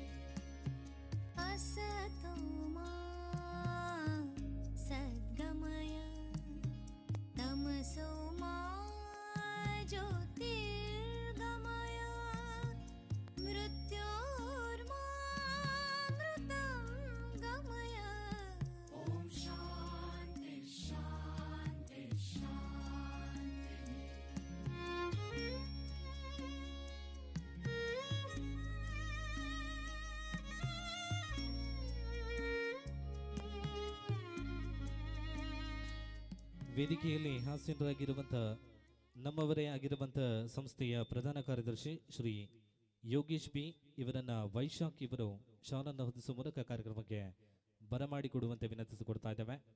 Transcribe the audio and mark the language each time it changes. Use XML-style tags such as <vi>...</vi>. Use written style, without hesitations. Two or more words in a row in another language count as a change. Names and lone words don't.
<sa>असतो मा सद्गमय तमसो मा ज्योतिर्गमय मृत्योर्मामृतं गमय ॐ शान्ति शान्ति शान्ति</sa> <kn>ವೇದಿಕೆಯಲ್ಲಿ ಹಾಸ್ಯರಾಗಿರುವಂಥ ನಮ್ಮವರೇ ಆಗಿರುವಂಥ ಸಂಸ್ಥೆಯ ಪ್ರಧಾನ ಕಾರ್ಯದರ್ಶಿ ಶ್ರೀ ಯೋಗೇಶ್ ಬಿ ಇವರನ್ನ ವೈಶಾಖ್ ಇವರು ಶಾಲನ್ನು ಹೊದಿಸುವ ಮೂಲಕ ಕಾರ್ಯಕ್ರಮಕ್ಕೆ ಬರಮಾಡಿಕೊಡುವಂತೆ ವಿನಂತಿಸಿಕೊಡ್ತಾ ಇದ್ದೇವೆ.</kn>